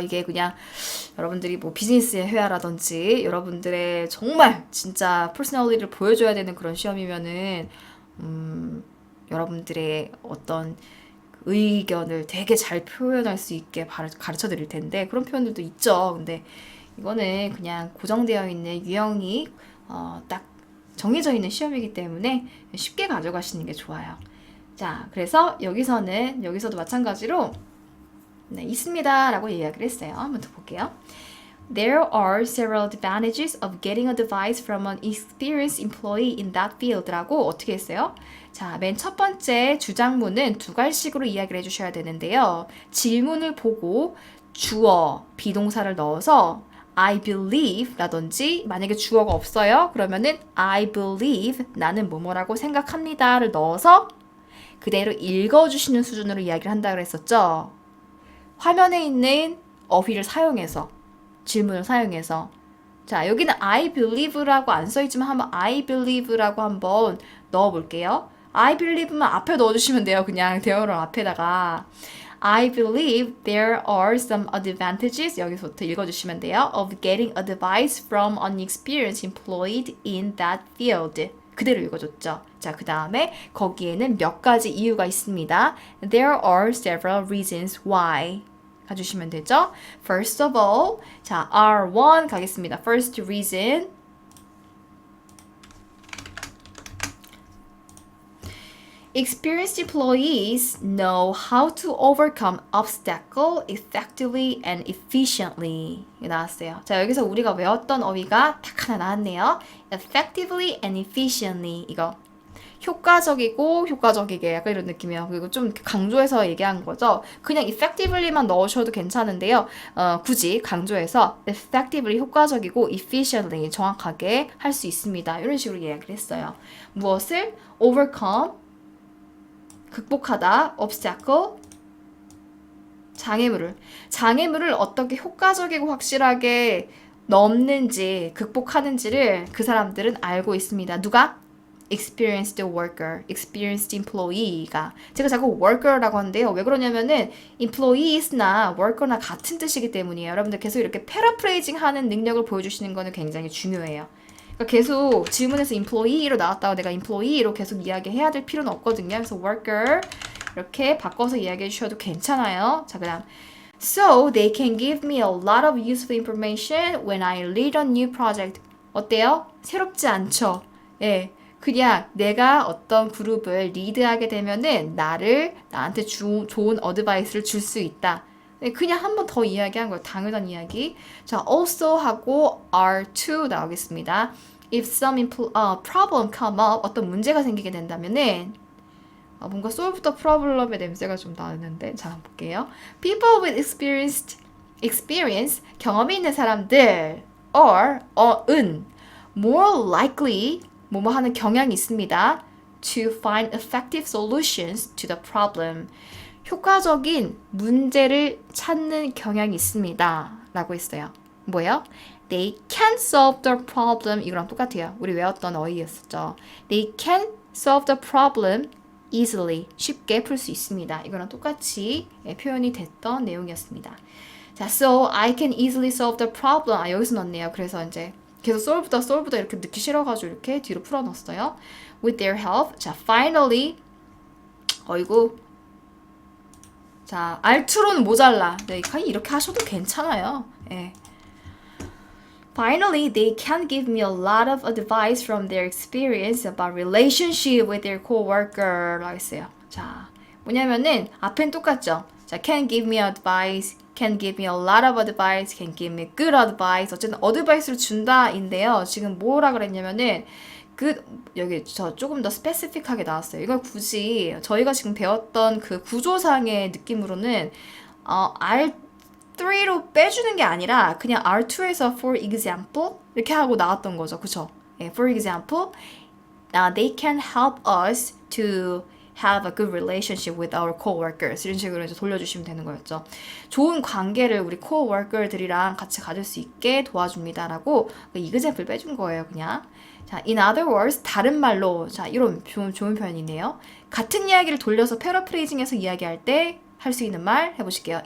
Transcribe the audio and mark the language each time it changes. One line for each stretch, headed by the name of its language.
Korean: 이게 그냥 여러분들이 뭐 비즈니스의 회화라든지 여러분들의 정말 진짜 퍼스널리티를 보여줘야 되는 그런 시험이면은 여러분들의 어떤 의견을 되게 잘 표현할 수 있게 가르쳐 드릴 텐데 그런 표현들도 있죠. 근데 이거는 그냥 고정되어 있는 유형이 딱 정해져 있는 시험이기 때문에 쉽게 가져가시는 게 좋아요. 자, 그래서 여기서도 마찬가지로 네, 있습니다 라고 이야기를 했어요. 한번 더 볼게요.
English: There are several advantages of getting a device from an experienced employee in that field
Korean: 라고 어떻게 했어요? 자, 맨 첫 번째 주장문은 두 갈식으로 이야기를 해주셔야 되는데요. 질문을 보고 주어, 비동사를 넣어서
English: I believe
Korean: 라든지 만약에 주어가 없어요. 그러면은
English: I believe
Korean: 나는 뭐뭐라고 생각합니다를 넣어서 그대로 읽어주시는 수준으로 이야기를 한다고 그랬었죠. 화면에 있는 어휘를 사용해서 질문을 사용해서 자 여기는
English: I believe
Korean: 라고 안 써있지만 한번 I believe라고 한번 넣어볼게요. I believe만 앞에 넣어주시면 돼요. 그냥 대어를 앞에다가
English: I believe there are some advantages
Korean: 여기서부터 읽어주시면 돼요.
English: of getting advice from an experienced employee in that field
Korean: 그대로 읽어줬죠. 자, 그 다음에 거기에는 몇 가지 이유가 있습니다.
English: There are several reasons why 가주시면 되죠. First of all,
Korean: 자, R1 가겠습니다.
English: First reason. Experienced employees know how to overcome obstacle effectively and efficiently.
Korean: 나왔어요. 자, 여기서 우리가 외웠던 어휘가 딱 하나 나왔네요.
English: Effectively and efficiently.
Korean: 이거. 효과적이고 효과적이게 약간 이런 느낌이에요. 그리고 좀 강조해서 얘기한 거죠. 그냥 effectively만 넣으셔도 괜찮은데요. 굳이 강조해서 effectively 효과적이고 efficiently 정확하게 할 수 있습니다. 이런 식으로 이야기를 했어요. 무엇을? overcome 극복하다, obstacle 장애물을 어떻게 효과적이고 확실하게 넘는지 극복하는지를 그 사람들은 알고 있습니다. 누가? experienced worker, experienced employee가 제가 자꾸 worker라고 하는데요. 왜 그러냐면은 employees나 worker나 같은 뜻이기 때문이에요. 여러분들 계속 이렇게 paraphrasing 하는 능력을 보여주시는 거는 굉장히 중요해요. 그러니까 계속 질문에서 employee로 나왔다고 내가 employee로 계속 이야기해야 될 필요는 없거든요. 그래서 worker 이렇게 바꿔서 이야기해 주셔도 괜찮아요. 자, 그다음
English: So they can give me a lot of useful information when I lead a new project.
Korean: 어때요? 새롭지 않죠? 예. 그냥 내가 어떤 그룹을 리드하게 되면은 나한테 좋은 어드바이스를 줄 수 있다. 그냥 한 번 더 이야기한 거예요. 당연한 이야기. 자, also 하고 R2 나오겠습니다.
English: If some problem come up,
Korean: 어떤 문제가 생기게 된다면은 뭔가
English: solve the problem
Korean: 의 냄새가 좀 나는데 자, 한번 볼게요.
English: People with experience,
Korean: 경험이 있는 사람들
English: are, more likely
Korean: 뭐뭐 하는 경향이 있습니다.
English: To find effective solutions to the problem.
Korean: 효과적인 문제를 찾는 경향이 있습니다. 라고 했어요. 뭐예요?
English: They can solve the problem.
Korean: 이거랑 똑같아요. 우리 외웠던 어휘였었죠.
English: They can solve the problem easily.
Korean: 쉽게 풀 수 있습니다. 이거랑 똑같이 표현이 됐던 내용이었습니다.
English: 자, so I can easily solve the problem.
Korean: 여기서 넣었네요. 그래서 이제 계속 solve다 이렇게 넣기 싫어가지고 이렇게 뒤로 풀어넣었어요.
English: With their help. 자, finally. 어이구.
Korean: 자, R2로는 모자라. 네, 이렇게 하셔도 괜찮아요. 예.
English: Finally, they can give me a lot of advice from their experience about relationship with their coworker.
Korean: 라고 했어요. 자, 뭐냐면은 앞엔 똑같죠.
English: 자, can give me advice, can give me a lot of advice, can give me good advice.
Korean: 어쨌든 어드바이스를 준다인데요. 지금 뭐라 그랬냐면은 그 여기 저 조금 더 스페시픽하게 나왔어요. 이걸 굳이 저희가 지금 배웠던 그 구조상의 느낌으로는 R3로 빼주는 게 아니라 그냥 R2에서
English: for example
Korean: 이렇게 하고 나왔던 거죠. 그쵸?
English: 예, for example, they can help us to have a good relationship with our coworkers.
Korean: 이런 식으로 이제 돌려주시면 되는 거였죠. 좋은 관계를 우리 coworker들이랑 같이 가질 수 있게 도와줍니다라고 example 빼준 거예요, 그냥. 자,
English: in other words,
Korean: 다른 말로, 자, 이런 좋은 표현이네요. 같은 이야기를 돌려서 패러프레이징해서 이야기할 때 할 수 있는 말 해보실게요.